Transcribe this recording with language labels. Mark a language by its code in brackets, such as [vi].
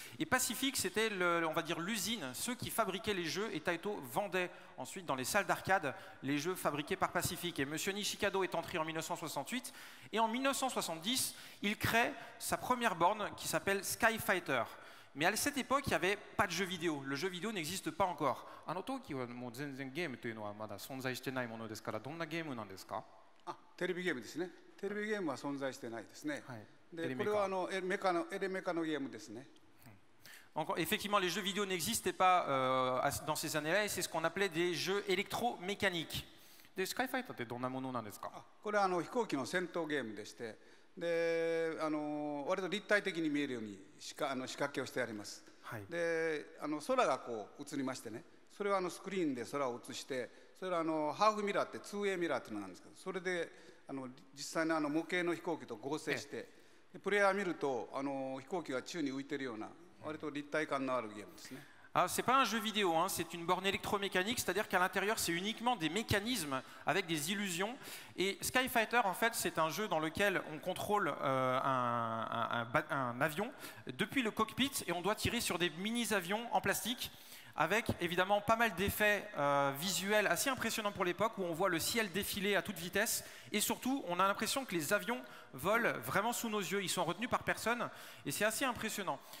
[fr] Et Pacific, c'était, on va dire, l'usine, ceux qui fabriquaient les jeux. Et Taito vendait ensuite dans les salles d'arcade les jeux fabriqués par Pacific. Et monsieur Nishikado est entré en 1968. Et en 1970, il crée sa première borne qui s'appelle Sky Fighter. Mais à cette époque, il n'y avait pas de jeu vidéo. Le jeu vidéo n'existe pas encore. [ja] あの時はもう全然ゲームというのはまだ存在してないものですから、どんなゲームなんですか？テレビゲームですね。テレビゲームは存在してないですね。はい。で、これはエレメカのゲームですね。 [fr] Donc, effectivement, les jeux vidéo n'existaient pas dans ces années-là, et c'est ce qu'on appelait des jeux électromécaniques. [ja] で、スカイファイターってどんなものなんですか？これは飛行機の戦闘ゲームでして、で、割と立体的に見えるように仕掛けをしてあります。はい、で、空がこう映りましてね、それはスクリーンで空を映して、それはハーフミラーって2Aミラーっていうのなんですけど、それで実際の模型の飛行機と合成して、プレイヤー見ると飛行機が宙に浮いてるような割と立体感のあるゲームですね。 [fr] Alors, ce n'est pas un jeu vidéo, hein, c'est une borne électromécanique, c'est-à-dire qu'à l'intérieur, c'est uniquement des mécanismes avec des illusions. Et Sky Fighter, en fait, c'est un jeu dans lequel on contrôle un avion depuis le cockpit et on doit tirer sur des mini-avions en plastique avec évidemment pas mal d'effets visuels assez impressionnants pour l'époque où on voit le ciel défiler à toute vitesse et surtout, on a l'impression que les avions volent vraiment sous nos yeux. Ils sont retenus par personne et c'est assez impressionnant.